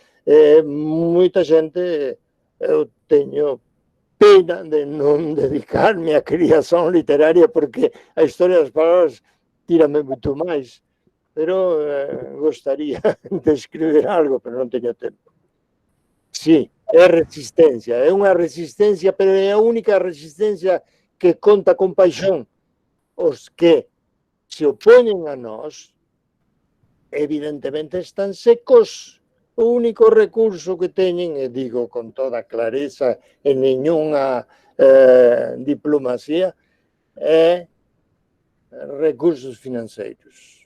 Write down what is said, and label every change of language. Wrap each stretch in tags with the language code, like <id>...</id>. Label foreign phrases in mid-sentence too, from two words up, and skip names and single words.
<pt>Muita gente, eu tenho pena de não dedicar-me à criação literária, porque a história das palavras tira-me muito mais, pero gostaria de escrever algo, pero não tenho tempo. Sim, é uma resistência, pero é a única resistência que conta com paixão. Os que se opõem a nós, evidentemente están secos.</pt> <gl>O único recurso que teñen, e digo con toda clareza, en nenhuma diplomacia, é recursos financeiros.</gl>